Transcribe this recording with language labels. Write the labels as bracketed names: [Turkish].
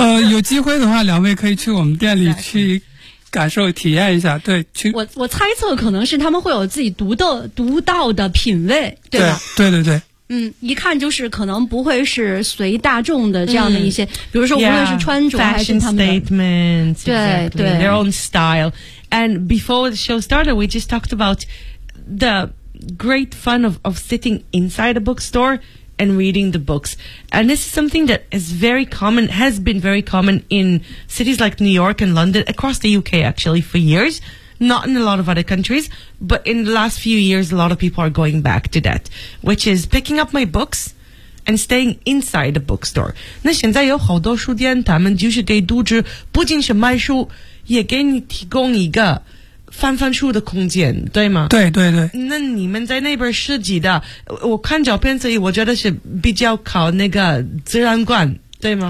[Chinese] 有机会的话，两位可以去我们店里去感受体验一下。对，去。我猜测可能是他们会有自己独到的品味，对吧？对对对对。一看就是可能不会是随大众的这样的一些，比如说无论是穿着还是他们的 [English] fashion statements, exactly, [Chinese] 对对 [English] ，their own style. And before the show started, we just talked about the great fun of sitting inside a bookstore and reading the books. And this is something that is very common, has been very common in cities like New York and London, across the UK actually for years, not in a lot of other countries, but in the last few years, a lot of people are going back to that, which is picking up my books and staying inside a bookstore. [Chinese] 那现在有好多书店，他们就是给读者不仅是卖书，也给你提供一个翻翻书的空间，对吗？对对对。那你们在那边设计的，我看照片，所以我觉得是比较靠那个自然光，对吗？